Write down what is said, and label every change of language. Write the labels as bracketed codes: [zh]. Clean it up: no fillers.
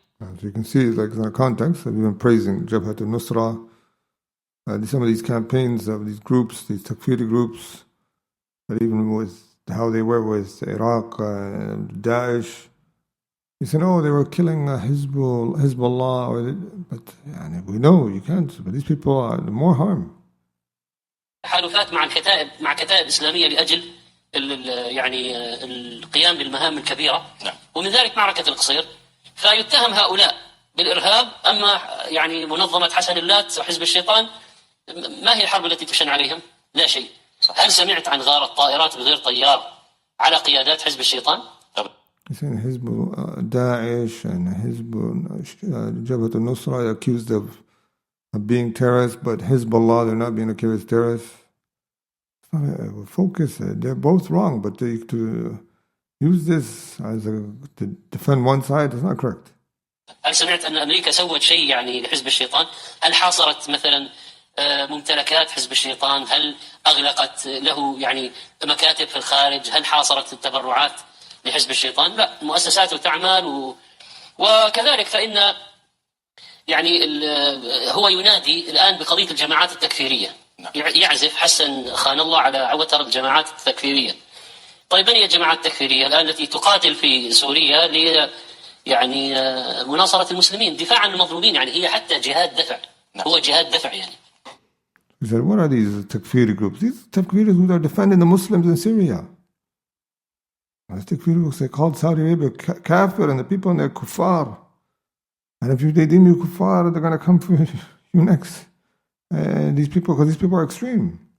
[en] As you can see, like in the context, I've been praising Jabhat al-Nusra, some of these campaigns of these groups, these Takfiri groups, but even with how they were with Iraq, Daesh, you said, oh, they were killing Hezbollah, but we know you can't, but these people are more harm. [ar] تحالفات مع كتائب إسلامية لأجل يعني القيام بالمهام الكبيرة، ومن ذلك معركة القصير. فيتهم هؤلاء بالإرهاب، أما يعني منظمة حسن اللات وحزب الشيطان ما هي الحرب التي تشن عليهم؟ لا شيء. هل سمعت عن غارة طائرات بغير طيار على قيادات حزب الشيطان؟ [en] حزب Daesh and حزب Jabhat al-Nusra accused of being terrorists, but Hezbollah, they're not being accused of terrorists. Focus, they're both wrong, but to use this to defend one side is not correct. [ar] هل سمعت أن أمريكا سوت شيء يعني لحزب الشيطان؟ هل حاصرت مثلا ممتلكات حزب الشيطان؟ هل أغلقت له يعني مكاتب في الخارج؟ هل حاصرت التبرعات لحزب الشيطان؟ لا، مؤسساته تعمل وكذلك فإن يعني هو ينادي الآن بقضية الجماعات التكفيرية، يعزف حسن خان الله على عوتر الجماعات التكفيرية. طيب من هي الجماعات التكفيرية الآن التي تقاتل في سوريا يعني مناصرة المسلمين دفاعا عن المظلومين؟ يعني هي حتى جهاد دفع، هو جهاد دفع يعني. [en] He said, what are these Takfiri groups? These Takfiri groups are defending the Muslims in Syria. These Takfiri groups, they called Saudi Arabia kafir, and the people in there kuffar. And if they deem you kuffar, they're going to come for you next. Because these people are extreme.